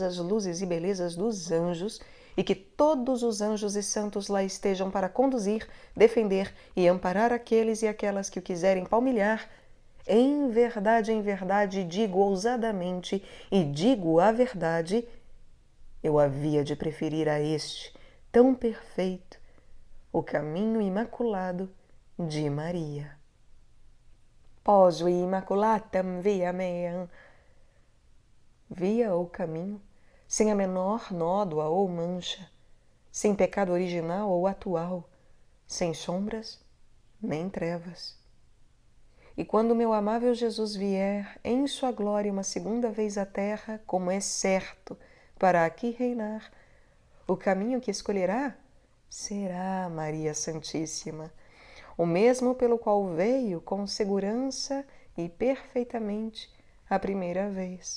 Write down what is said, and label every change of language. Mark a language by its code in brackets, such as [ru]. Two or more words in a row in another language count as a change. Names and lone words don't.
[pt] as luzes e belezas dos anjos, e que todos os anjos e santos lá estejam para conduzir, defender e amparar aqueles e aquelas que o quiserem palmilhar, em verdade, digo ousadamente e digo a verdade, eu havia de preferir a este, tão perfeito, o caminho imaculado de Maria. [la] Poso immaculatam via meam, [pt] via ou caminho, sem a menor nódoa ou mancha, sem pecado original ou atual, sem sombras nem trevas. E quando meu amável Jesus vier em sua glória uma segunda vez à terra, como é certo, para aqui reinar, o caminho que escolherá será Maria Santíssima, o mesmo pelo qual veio com segurança e perfeitamente a primeira vez.